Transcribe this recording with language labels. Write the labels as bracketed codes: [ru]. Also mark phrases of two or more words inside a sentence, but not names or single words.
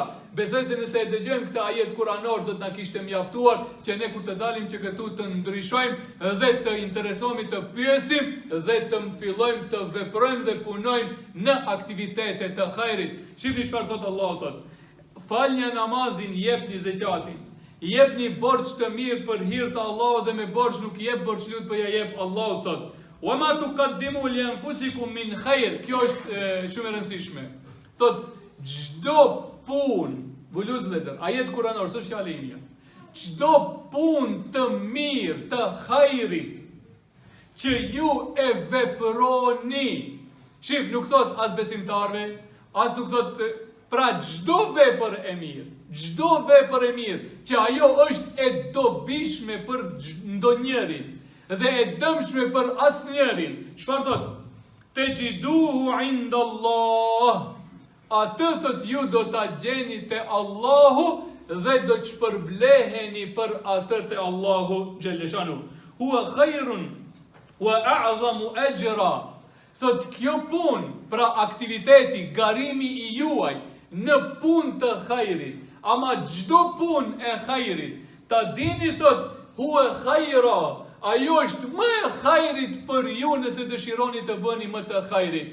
[sq] Besoj se nëse e dëgjojmë këtë ajet kuranor do të na kishte mjaftuar që ne kur të dalim që këtu të ndryshojmë dhe të interesohemi, të pyesim dhe të fillojmë të veprojmë dhe punojmë në aktivitete të hajrit. Shihni çfarë thot Allahu, thot: falnja namazin, jepni zekatin, jepni borx të mirë për hir të Allahut dhe me borx nuk jep borxhlut, po ja jep Allahu, thot: [ar] وما تقدموا لأنفسكم من خير. [sq] Kjo është shumë e rëndësishme. Thot çdo punë, vuluz lezer, ajet kuranor, s'është fjalë ime. Çdo punë të mirë, të hajrit që ju e veproni. Shif, nuk thot as besimtarve, as nuk thot, pra çdo vepër e mirë, çdo vepër e mirë që ajo është e dobishme për ndonjërin dhe e dëmshme për asnjërin. Çfarë thot? [ar] تجدوه عند الله. [sq] Atë thot ju do ta gjeni te Allahu dhe do të shpërbleheni për atë te Allahu Gjelleshanu. [ar] هو خير وأعظم أجرا. [sq] Thot kjo punë, pra aktiviteti, garimi i juaj në punë të hajrit, ama çdo punë e hajrit, ta dini thot [ar] هو خيرا, [sq] ajo është më e hajrit për ju nëse dëshironi të bëni më të hajrit.